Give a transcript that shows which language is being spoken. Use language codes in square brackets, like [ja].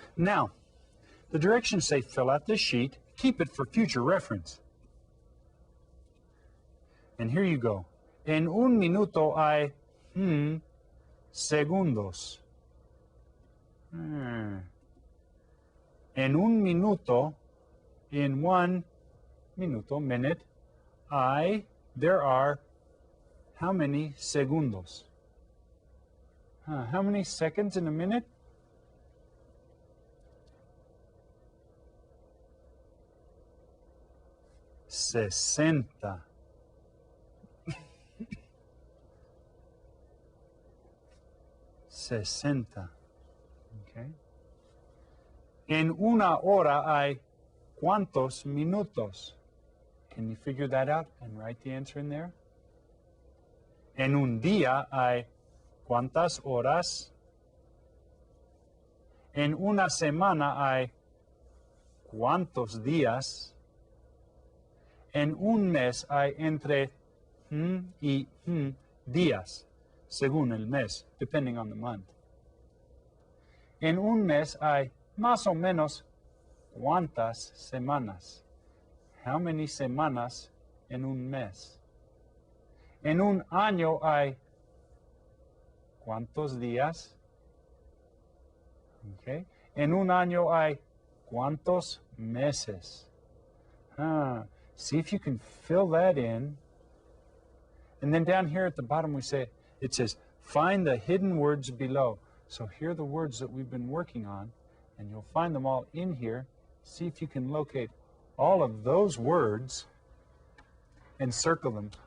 [en] Now, the directions say fill out this sheet, keep it for future reference. And here you go. [es] En un minuto hay segundos. En un minuto, [en] in 1 minuto, minute, there are how many segundos? How many seconds in a minute? [es] Sesenta. Sesenta. Okay. En una hora hay ¿cuántos minutos? [en] Can you figure that out and write the answer in there? [es] En un día hay ¿cuántas horas? En una semana hay ¿cuántos días? En un mes hay entre y días, según el mes, [en] depending on the month. [es] En un mes hay más o menos ¿cuántas semanas? [en] How many [es] semanas en un mes? En un año hay ¿cuántos días? Okay. En un año hay ¿cuántos meses? [en] See if you can fill that in. And then down here at the bottom it says, find the hidden words below. So here are the words that we've been working on, and you'll find them all in here. See if you can locate all of those words and circle them.